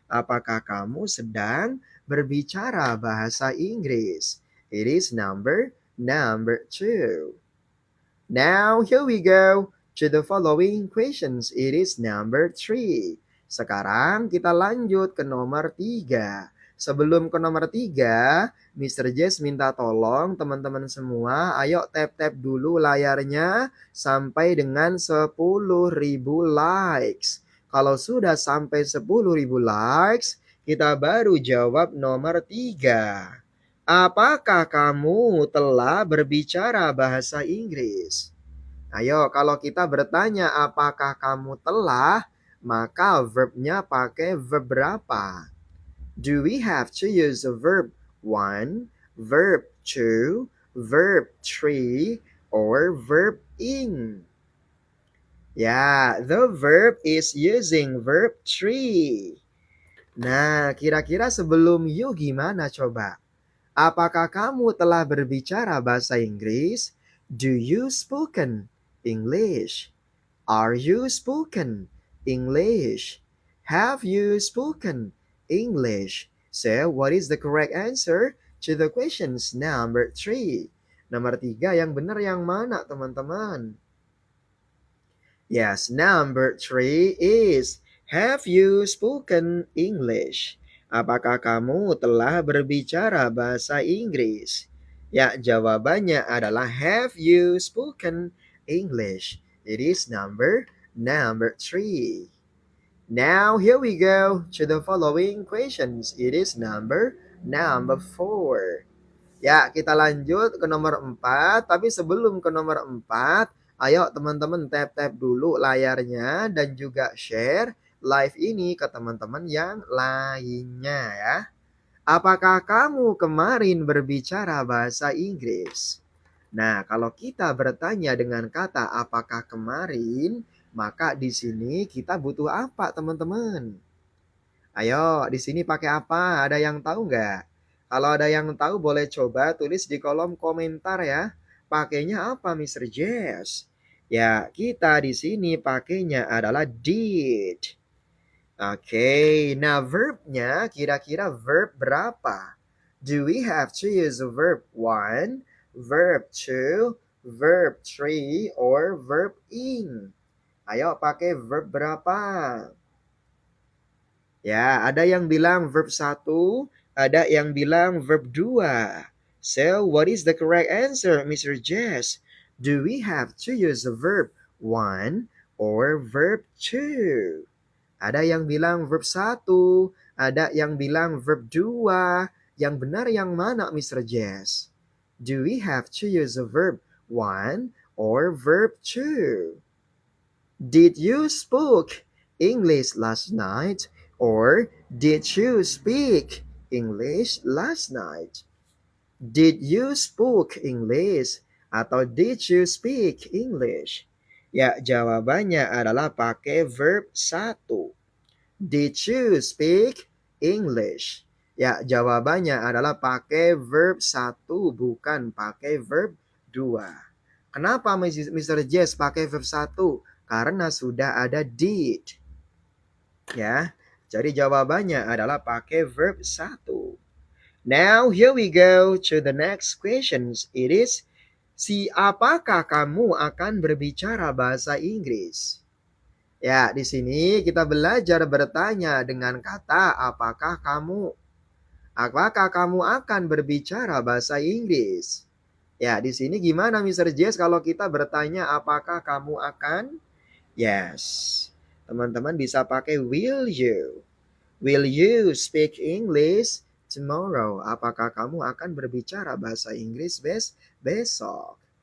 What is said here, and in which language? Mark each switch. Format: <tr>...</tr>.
<id>Apakah kamu sedang berbicara bahasa Inggris?</id> <en>It is number 2. Now here we go to the following questions. It is number 3.</en> <id>Sekarang kita lanjut ke nomor 3. Sebelum ke nomor 3, Mr. Jess minta tolong teman-teman semua, ayo tap-tap dulu layarnya sampai dengan 10.000 likes. Kalau sudah sampai 10.000 likes, kita baru jawab nomor 3. Apakah kamu telah berbicara bahasa Inggris? Ayo, kalau kita bertanya apakah kamu telah, maka verbnya pakai verb berapa?</id> <en>Do we have to use a verb 1, verb 2, verb 3, or verb ing? Ya, the verb is using verb 3.</en> <id>Nah, kira-kira sebelum you gimana coba? Apakah kamu telah berbicara bahasa Inggris?</id> <en>Do you spoken English? Are you spoken English? Have you spoken English? So, what is the correct answer to the questions number 3?</en> <id>Nomor 3 yang benar yang mana, teman-teman?</id> <en>Yes, number 3 is have you spoken English?</en> <id>Apakah kamu telah berbicara bahasa Inggris? Ya, jawabannya adalah</id> <en>have you spoken English? It is number 3. Now here we go to the following questions. It is number 4.</en> <id>Ya, kita lanjut ke nomor 4. Tapi sebelum ke nomor 4, ayo teman-teman tap-tap dulu layarnya dan juga share live ini ke teman-teman yang lainnya ya. Apakah kamu kemarin berbicara bahasa Inggris? Nah, kalau kita bertanya dengan kata apakah kemarin, maka di sini kita butuh apa teman-teman? Ayo, di sini pakai apa? Ada yang tahu nggak? Kalau ada yang tahu boleh coba tulis di kolom komentar ya. Pakainya apa, Mr. Jess? Ya, kita di sini pakainya adalah did. Oke, nah verbnya kira-kira verb berapa?</id> <en>Do we have to use a verb 1, verb 2, verb 3, or verb ing?</en> <id>Ayo pakai verb berapa? Ya, ada yang bilang verb 1, ada yang bilang verb 2.</id> <en>So, what is the correct answer, Mr. Jess? Do we have to use the verb 1 or verb 2?</en> <id>Ada yang bilang verb 1, ada yang bilang verb 2. Yang benar yang mana,</id> <en>Mr. Jess? Do we have to use the verb 1 or verb 2? Did you speak English last night? Or did you speak English last night? Did you speak English? Atau did you speak English?</en> <id>Ya, jawabannya adalah pakai verb 1.</id> <en>Did you speak English?</en> <id>Ya, jawabannya adalah pakai verb 1, bukan pakai verb 2. Kenapa Mr. Jess pakai verb 1? Karena sudah ada did. Ya, jadi jawabannya adalah pakai verb 1.</id> <en>Now, here we go to the next questions. It is,</en> <id>apakah kamu akan berbicara bahasa Inggris? Ya, di sini kita belajar bertanya dengan kata apakah kamu. Apakah kamu akan berbicara bahasa Inggris? Ya, di sini gimana Mr. Jess kalau kita bertanya apakah kamu akan? Yes. Teman-teman bisa pakai will you.</id> <en>Will you speak English tomorrow?</en> <id>Apakah kamu akan berbicara bahasa Inggris besok?</id>